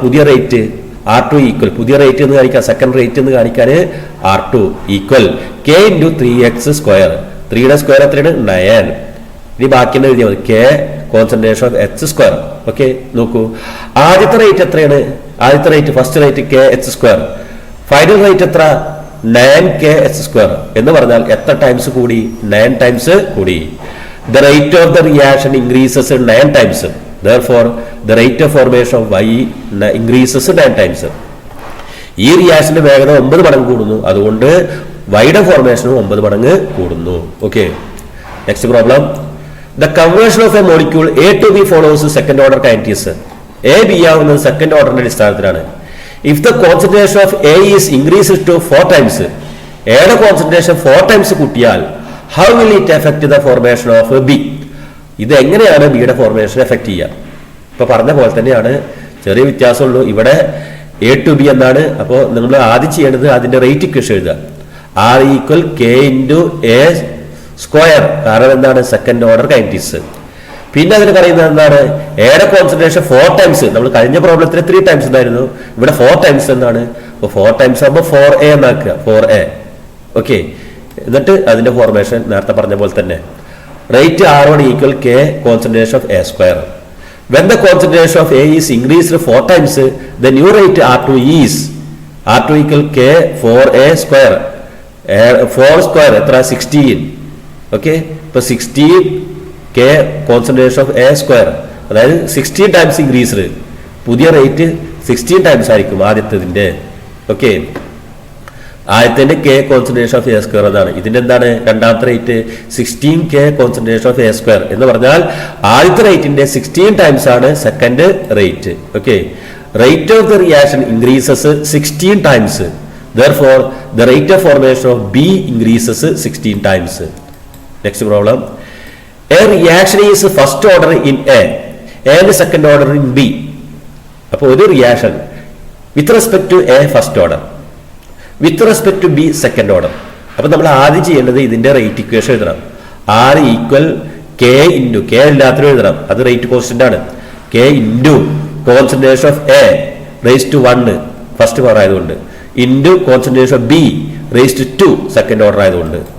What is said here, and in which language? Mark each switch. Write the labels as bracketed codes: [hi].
[ml] പുതിയ rate R2 equal പുതിയ rate എന്ന് കാണിക്കാൻ, സെക്കൻഡ് റേറ്റ് എന്ന് കാണിക്കാൻ R2 equal K × 3x². 3യുടെ square എത്രയാണ്? 9. ഇനി ബാക്കി എഴുതിയാൽ മതി K [en] Concentration of H². [ml] Okay, നോക്കൂ ആദ്യത്തെ റേറ്റ് എത്രയാണ്? ആദ്യത്തെ rate first rate KH². Final rate എത്ര? 9KH² എന്ന് പറഞ്ഞാൽ എത്ര ടൈംസ് കൂടി? 9 times കൂടി. [en] The rate of the reaction increases 9 times. Therefore, the rate of formation of Y increases 9 times. [ml] ഈ റിയാക്ഷന്റെ വേഗത 9 മടങ്ങ് കൂടുന്നു. അതുകൊണ്ട് വൈയുടെ ഫോർമേഷനും 9 മടങ്ങ് കൂടുന്നു. Okay, next problem. [en] The conversion of a molecule A to B follows second order kinetics. [ml] A B ആവുന്നത് second ഓർഡറിന്റെ അടിസ്ഥാനത്തിലാണ്. [en] if the concentration of A is increase to 4 times, [ml] എയുടെ കോൺസെൻട്രേഷൻ 4 ടൈംസ് കൂട്ടിയാൽ [en] How will it effect the formation of B? [ml] ഇത് എങ്ങനെയാണ് ബിയുടെ formation effect ചെയ്യുക? ഇപ്പൊ പറഞ്ഞ പോലെ തന്നെയാണ്, ചെറിയ വ്യത്യാസമുള്ളൂ. ഇവിടെ എ ടു ബി എന്നാണ്. അപ്പോൾ നിങ്ങൾ ആദ്യം ചെയ്യേണ്ടത് അതിന്റെ റേറ്റ് ഇക്വേഷൻ എഴുതുക. [en] R equal K into A square. [ml] കാരണം എന്താണ്? [en] Second order kinetics. [ml] പിന്നെ അതിന് പറയുന്നത് എന്താണ്? എയുടെ കോൺസെൻട്രേഷൻ 4 ടൈംസ്. നമ്മൾ കഴിഞ്ഞ പ്രോബ്ലത്തിൽ 3 ടൈംസ് ഉണ്ടായിരുന്നു, ഇവിടെ 4 ടൈംസ് എന്നാണ്. അപ്പോൾ 4 ടൈംസ് ആകുമ്പോൾ 4a എന്നാക്കുക, 4a. ഓക്കെ, എന്നിട്ട് അതിന്റെ ഫോർമേഷൻ നേരത്തെ പറഞ്ഞ പോലെ തന്നെ rate R1 equal K concentration of A square. [en] When the concentration of A is increased 4 times, the new rate R2 is R2 equal K 4A square. 4 square [ml] എത്ര? [en] 16. Okay, ഇപ്പൊ 16 K concentration of A square, അതായത് 16 times increased. [ml] പുതിയ rate 16 times ആയിരിക്കും ആദ്യത്തെ. Okay, ആദ്യത്തെ K concentration of A square എന്നാണ്. ഇതിന്റെ എന്താണ്? രണ്ടാമത്തെ rate 16 K concentration of A square എന്ന് പറഞ്ഞാൽ ആദ്യത്തെ റേറ്റിന്റെ 16 ടൈംസ് ആണ് second rate. [en] Okay, rate of the reaction increases 16 times. Therefore, the rate of formation of B increases 16 times. Next problem. A reaction is first order in A and second order in B. [ml] അപ്പോൾ ഒരു [en] Reaction with respect to A first order, with respect to B second order. [ml] അപ്പൊ നമ്മൾ ആദ്യം ചെയ്യേണ്ടത് ഇതിന്റെ rate equation എഴുതണം. R equal K into, K എല്ലാത്തിനും എഴുതണം, അത് റേറ്റ് കോൺസ്റ്റന്റ് ആണ്. [en] K into concentration of A raise to 1 first order [ml] ആയതുകൊണ്ട്, [en] Into concentration of B raise to 2 second order ആയതുകൊണ്ട്.